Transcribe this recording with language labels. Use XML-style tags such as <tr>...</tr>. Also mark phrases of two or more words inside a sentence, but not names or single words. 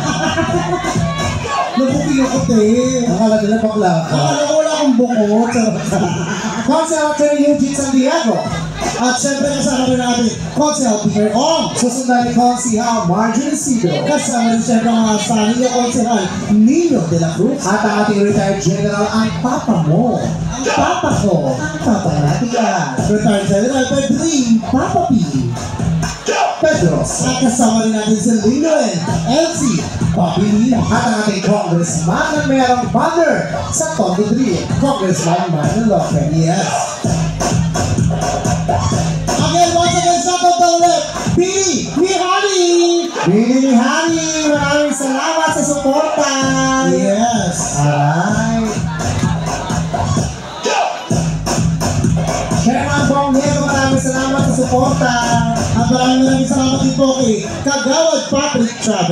<tl>Nabukilokot eh. Akala nila bakla ka. Akala ko wala akong buko. Councilor Attorney Eugene Santiago. At syempre kasama rin natin, Konsehal Peter Ong. Susundan ni Konsehal Marjorie Sido. Kasama rin syempre ang mga sani niya Konsehal Nino de la Cruz. At ang ating retired general, ang papa mo. Ang papa ko, Ang papa natin yan. retired general Pedrin, Papa P. Pedros. At kasama rin natin si Lingoen, Elsie, Papi Nino. At ang ating congressman na mayroong banner sa Tondo 3, Congressman Manny Lopez.</tl> <en>Yes. Again, once again, shout out to ulit, Billy Mihani!</en> <tl>Billy Hani, maraming salamat sa suporta. Yes. Alright. Chairman Bong Diego, maraming salamat sa suporta. At maraming salamat din po kay Kagawad Patrick Chavez.</tl>